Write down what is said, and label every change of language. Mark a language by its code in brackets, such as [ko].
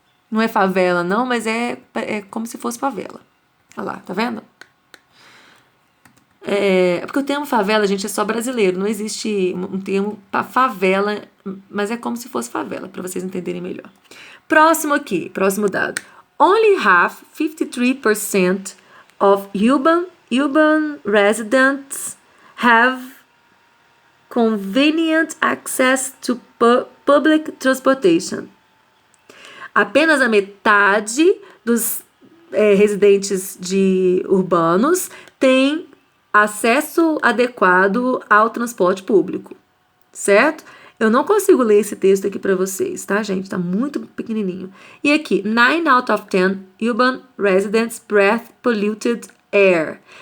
[pt] Não é favela não, mas é como se fosse favela. Olha lá, tá vendo? Porque o termo favela, gente, é só brasileiro, não existe um termo para favela, mas é como se fosse favela, para vocês entenderem melhor. Próximo aqui, próximo dado. [en] Only half, 53% of urban residents have convenient access to public transportation. [pt] Apenas a metade dos residentes urbanos tem acesso adequado ao transporte público, certo? Eu não consigo ler esse texto aqui para vocês, tá, gente? Tá muito pequenininho. E aqui, [en] 9 out of 10 urban residents breathe polluted air.